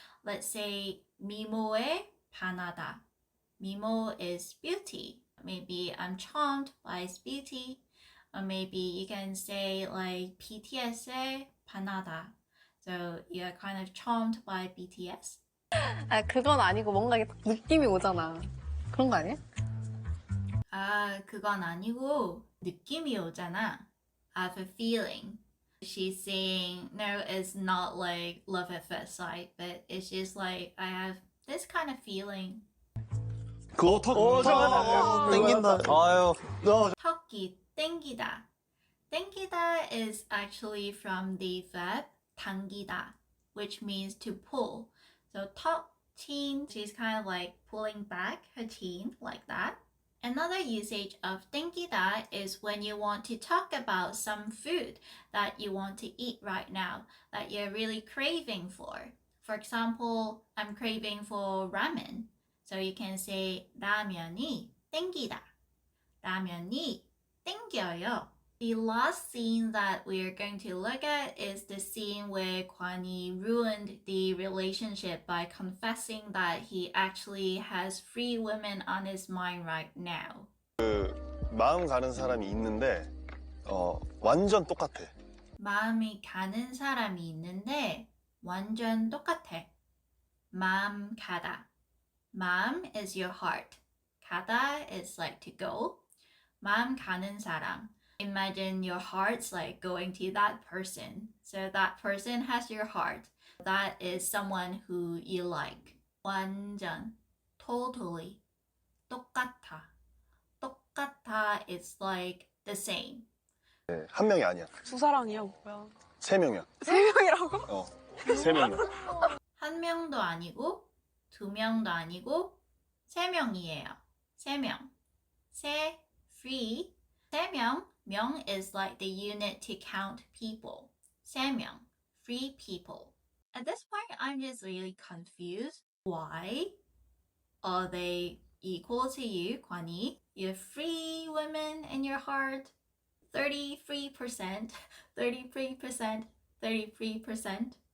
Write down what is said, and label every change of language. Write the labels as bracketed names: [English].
[English] Let's say [Korean] 미모에 반하다. [English] 미모 is beauty. Maybe I'm charmed by his beauty. Or maybe you can say like [Korean] BTS에 반하다. [English] So you're kind of charmed by BTS. [Korean] 아, 그건 아니고 뭔가 이게 딱 느낌이 오잖아. 그런 거 아니야? 아, 그건 아니고 느낌이 오잖아. [English] I have a feeling. She's saying, no, it's not like love at first sight, but it's just like I have this kind of feeling. [Korean] 그거 턱 땡긴다. 아유. 턱이 땡기다. [English] 땡기다 is actually from the verb 당기다, which means to pull. So 턱, chin, she's kind of like pulling back her chin like that. Another usage of 땡기다 is when you want to talk about some food that you want to eat right now, that you're really craving for. For example, I'm craving for ramen. So you can say [Korean] 라면이 땡기다. 라면이 땡겨요. [English] The last scene that we're going to look at is the scene where Gwan Hee ruined the relationship by confessing that he actually has 3 women on his mind right now. [Korean] 마음 가는 사람이 있는데 완전 똑같아. 마음이 가는 사람이 있는데 완전 똑같아. 마음 가다. [English] 마음 is your heart. 가다 is like to go. [Korean] 마음 가는 사람. [English] Imagine your heart's like going to that person. So that person has your heart. That is someone who you like. [Korean] 완전, totally. 똑같아. [English] 똑같아 is like the same. [Korean] 네, 한 명이 아니야. 수사랑이야, 뭐야. 3명이야. 3명이라고? 3명이야. 한 명도 아니고, 2명도 아니고, 3명이에요. 3명. 세, three. 3명. [English] 명 is like the unit to count people. 3명. 3 people. At this point, I'm just really confused. Why are they equal to you, Gwan Hee? You have 3 women in your heart. 33%, 33%, 33%.